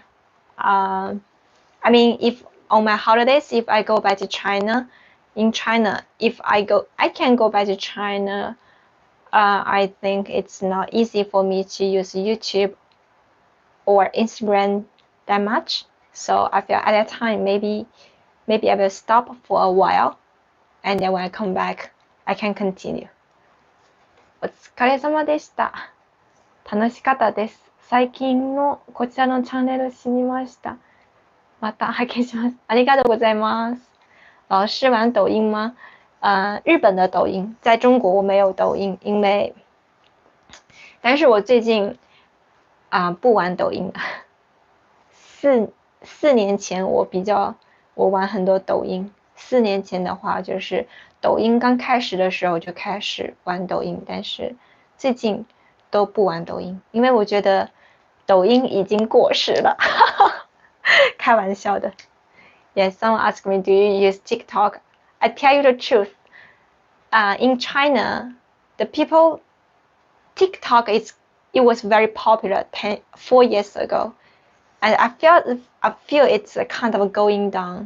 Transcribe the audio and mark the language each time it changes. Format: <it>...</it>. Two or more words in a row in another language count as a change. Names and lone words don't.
<en>I mean, if on my holidays, if I go back to China, if I can go back to China, I think it's not easy for me to use YouTube or Instagram that much. So I feel at that time, maybe I will stop for a while, and then when I come back, I can continue.</en> <ja>お疲れ様でした。楽しかったです。最近のこちらのチャンネル知りました。また拝見します。ありがとうございます。</ja> <zh>老师玩抖音吗？日本的抖音，在中国我没有抖音，但是我最近不玩抖音了。四年前我玩很多抖音。4年前的话，就是抖音刚开始的时候就开始玩抖音，但是最近都不玩抖音，因为我觉得抖音已经过时了。开玩笑的。</zh> <en>Yes, someone asked me, do you use TikTok? I tell you the truth. In China, TikTok it was very popular 4 years ago, and I feel it's kind of going down.</en>